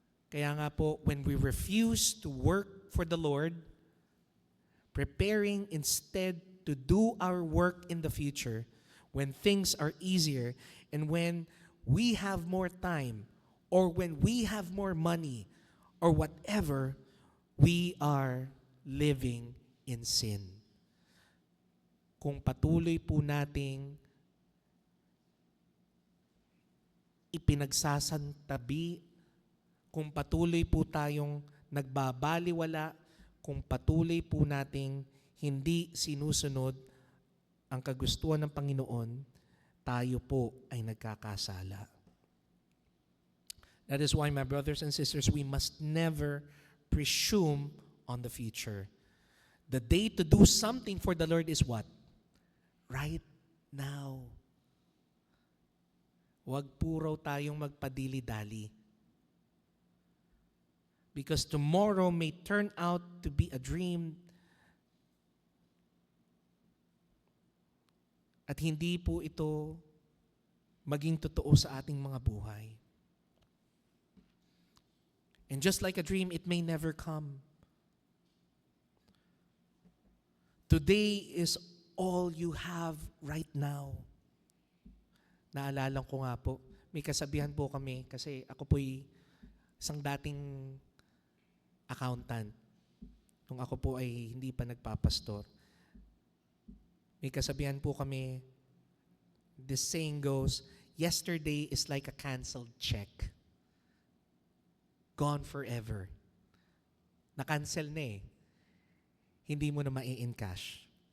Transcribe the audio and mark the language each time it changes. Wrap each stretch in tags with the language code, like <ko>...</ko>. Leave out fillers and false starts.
<tl>Kaya nga po,</tl> <en>when we refuse to work for the Lord, preparing instead to do our work in the future, when things are easier, and when we have more time, or when we have more money, or whatever, we are living in sin.</en> <tl>Kung patuloy po nating ipinagsasantabi, kung patuloy po tayong nagbabaliwala, kung patuloy po nating hindi sinusunod ang kagustuhan ng Panginoon, tayo po ay nagkakasala.</tl> <en>That is why, my brothers and sisters, we must never presume on the future. The day to do something for the Lord is what? Right now.</en> <tl>Huwag po raw tayong magpadili-dali.</tl> <en>Because tomorrow may turn out to be a dream</en> <tl>at hindi po ito maging totoo sa ating mga buhay.</tl> <en>And just like a dream, it may never come. Today is all you have right now.</en> <tl>Naalala ko nga po, may kasabihan po kami kasi ako po'y isang dating accountant nung ako po ay hindi pa nagpapastor. May kasabihan po kami,</tl> <en>this saying goes, yesterday is like a canceled check. Gone forever.</en> <tl>Na-cancel na eh. Hindi mo na mai-encash.</tl>